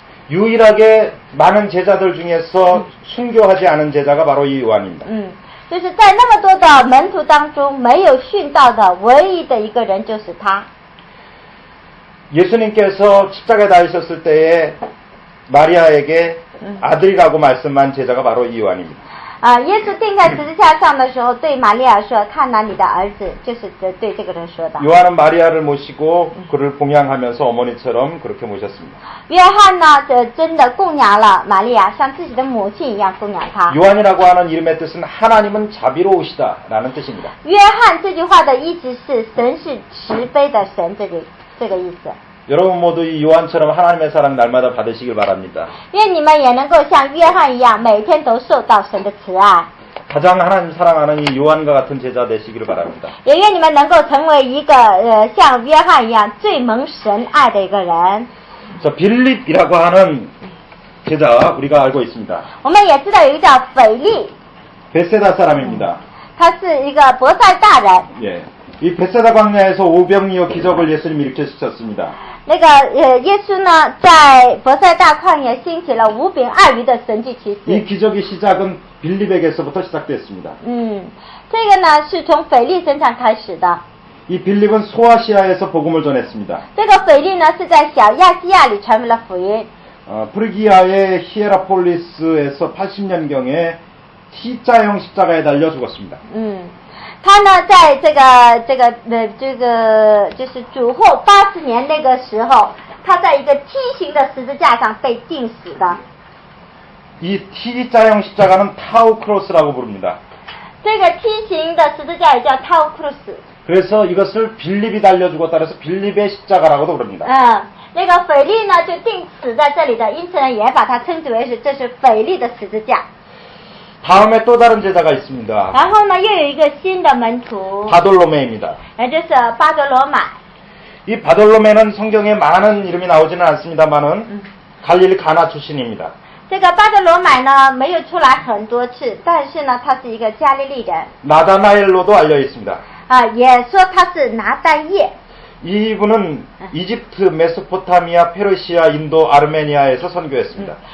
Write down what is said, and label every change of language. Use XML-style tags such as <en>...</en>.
<ko>유일하게 많은 제자들 중에서 순교하지 않은 제자가 바로 이 요한입니다.</ko> <zh>就是在那么多的门徒当中，没有殉道的唯一的一个人就是他。</zh> <ko>예수님께서 십자가에 달리셨을 때에 마리아에게 아들이라고 말씀한 제자가 바로 이 요한입니다.</ko> <zh>耶稣钉在十字架上的时候，对玛利亚说：“看哪，你的儿子。” 就是对这个人说的。</zh> <ko>요한은 마리아를 모시고 그를 봉양하면서 어머니처럼 그렇게 모셨습니다.</ko> <zh>约翰呢，真的供养了玛利亚，像自己的母亲一样供养她。</zh> <ko>요한이라고 하는 이름의 뜻은 하나님은 자비로우시다라는 뜻입니다.</ko> <zh>约翰这句话的意思是神是慈悲的神，这个意思。</zh> <ko>여러분 모두 이 요한처럼 하나님의 사랑 날마다 받으시길 바랍니다.</ko> <zh>愿你们也能够像约翰一样，每天都受到神的慈爱。</zh> <ko>가장 하나님 사랑하는 이 요한과 같은 제자 되시기를 바랍니다.</ko> <zh>也愿你们能够成为一个像约翰一样最蒙神爱的一个人。</zh> <ko>자, 빌립이라고 하는 제자 우리가 알고 있습니다.</ko> <zh>我们也知道有一个叫腓力，</zh> <ko>베세다 사람입니다.</ko> <zh>他是一个伯赛大人。</zh> <ko>예, 이 베세다 광야에서 오병이어 기적을 예수님이 일으키셨습니다.</ko> <zh>那个耶稣呢，在伯赛大旷野兴起了5饼2鱼的神迹奇</zh> <ko>이</ko> <zh>事。</zh> <ko>기적의 시작은 빌립에게서부터 시작됐습니다.</ko> <zh>这个呢是从腓力身上开始的。</zh> <ko>이 빌립은 소아시아에서 복음을 전했습니다.</ko> <zh>这个腓力呢是在小亚细亚里传为了福音。</zh> <ko>프리기아의 히에라폴리스에서 80년경에 T자형 십자가에 달려 죽었습니다.</ko> <zh>他呢在这个就是主后80年那个时候，他在一个梯形的十字架上被钉死的。</zh> <ko>이 T자형 십자가는 타우크로스라고 부릅니다.</ko> <zh>这个梯形的十字架也叫타우 크루스。</zh> <ko>그래서 이것을 빌립이 달려 죽었다 그래서 빌립의 십자가라고도 부릅니다.</ko> <zh>那个腓力呢就钉死在这里的，因此呢也把它称之为这是腓力的十字架。</zh> <ko>다음에 또 다른 제자가 있습니다.</ko> <zh>然后呢又有一个新的门徒，</zh> <ko>바돌로메입니다.</ko> <zh>也就是巴多罗买。</zh> <ko>이 바돌로메는 성경에 많은 이름이 나오지는 않습니다만은 갈릴리 가나 출신입니다.</ko> <zh>这个巴多罗买呢没有出来很多次，但是呢他是一个加利利人。</zh> <ko>나다나엘로도 알려 있습니다.</ko> <zh>也说他是拿但业。</zh> <ko>이분은 이집트, 메소포타미아, 페르시아, 인도, 아르메니아에서 선교했습니다.</ko>